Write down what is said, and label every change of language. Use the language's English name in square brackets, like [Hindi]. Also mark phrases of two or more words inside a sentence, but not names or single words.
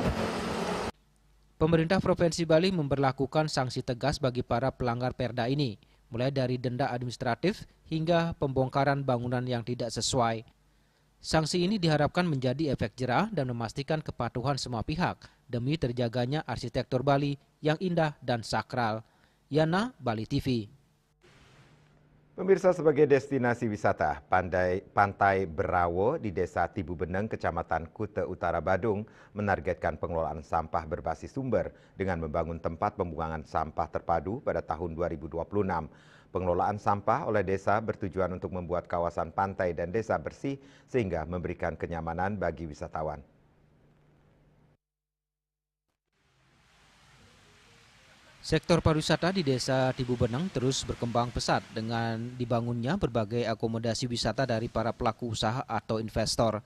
[Indonesian] Pemerintah Provinsi Bali memberlakukan sanksi tegas bagi para pelanggar perda ini, mulai dari denda administratif hingga pembongkaran bangunan yang tidak sesuai. Sanksi ini diharapkan menjadi efek jera dan memastikan kepatuhan semua pihak demi terjaganya arsitektur Bali yang indah dan sakral. Yana, Bali TV. Pemirsa, sebagai destinasi wisata, Pantai Berawo di Desa Tibu Beneng, Kecamatan Kute Utara, Badung, menargetkan pengelolaan sampah berbasis sumber dengan membangun tempat pembuangan sampah terpadu pada tahun 2026. Pengelolaan sampah oleh desa bertujuan untuk membuat kawasan pantai dan desa bersih sehingga memberikan kenyamanan bagi wisatawan. Sektor pariwisata di Desa Tibu Beneng terus berkembang pesat dengan dibangunnya berbagai akomodasi wisata dari para pelaku usaha atau investor.